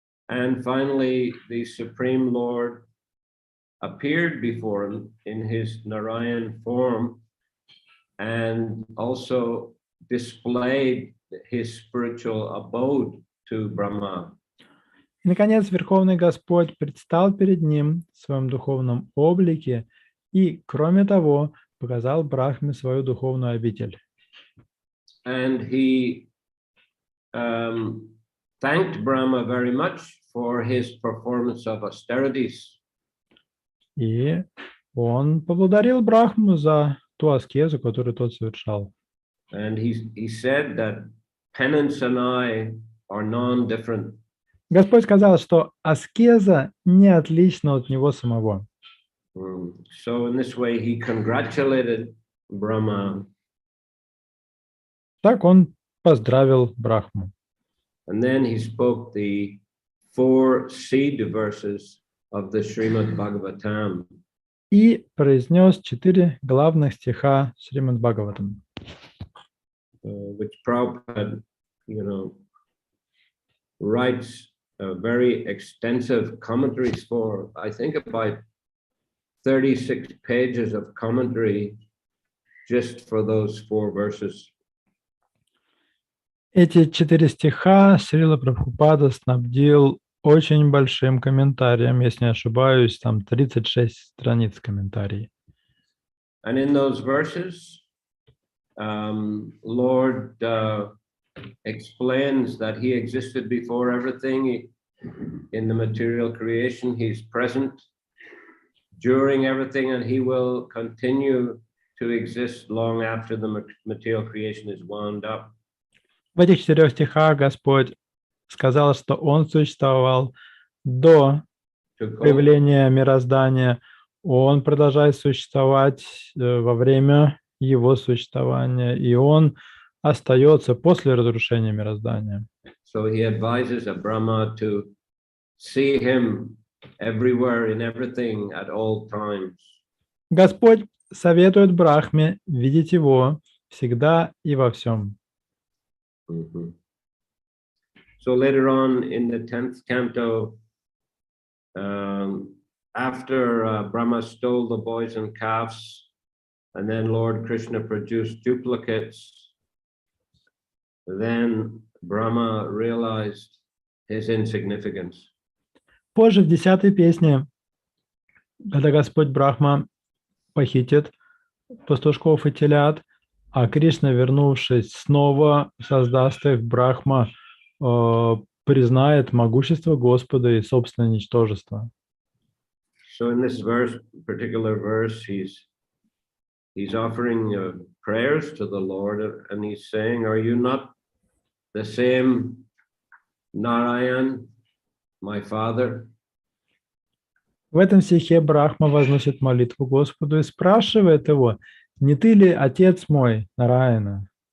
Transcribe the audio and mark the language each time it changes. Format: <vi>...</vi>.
<en>And finally, the Supreme Lord appeared before him in his Narayan form and also displayed his spiritual abode to Brahma.</en> <ru>И, наконец, Верховный Господь предстал перед ним в своем духовном облике и, кроме того, показал Брахме свою духовную обитель.</ru> <en>And he thanked Brahma very much for his performance of austerities.</en> <ru>И он поблагодарил Брахму за ту аскезу, которую тот совершал.</ru> <en>And he said that penance and I are non-different.</en> <ru>Господь сказал, что аскеза не отлична от него самого.</ru> <en>So in this way he congratulated Brahma.</en> <ru>Так он поздравил Брахму.</ru> <en>And then he spoke the 4 seed verses of the Srimad Bhagavatam.</en> <ru>И произнес 4 главных стиха Шримад Бхагаватам.</ru> <en>Which Prabhupada, writes very extensive commentaries for. I think about 36 pages of commentary just for those 4 verses.</en> <ru>Эти 4 стиха Шрила Прабхупада снабдил очень большим комментарием, если не ошибаюсь, там 36 страниц комментариев.</ru> <en>And in those verses, Lord explains that he existed before everything. In the material creation, he's present during everything, and he will continue to exist long after the material creation is wound up.</en> <ru>В этих 4 стихах Господь сказал, что Он существовал до появления мироздания, Он продолжает существовать во время Его существования, и Он остается после разрушения мироздания.</ru> <en>So he advises Brahma to see him everywhere in everything at all times.</en> <ru>Господь советует Брахме видеть Его всегда и во всем.</ru> <en>So later on in the 10th canto, after Brahma stole the boys and calves, and then Lord Krishna produced duplicates, then Brahma realized his insignificance.</en> <ru>Позже, в 10-й песне, когда Господь Брахма похитит пастушков и телят, а Кришна, вернувшись, снова создаст их, Брахма признает могущество Господа и собственное ничтожество.</ru> <en>So in this verse, particular verse, he's offering prayers to the Lord, and he's saying, "Are you not the same Narayan, my father?"</en> <ru>В этом стихе Брахма возносит молитву Господу и спрашивает его: «Не ты ли отец мой, Нараяна?»</ru>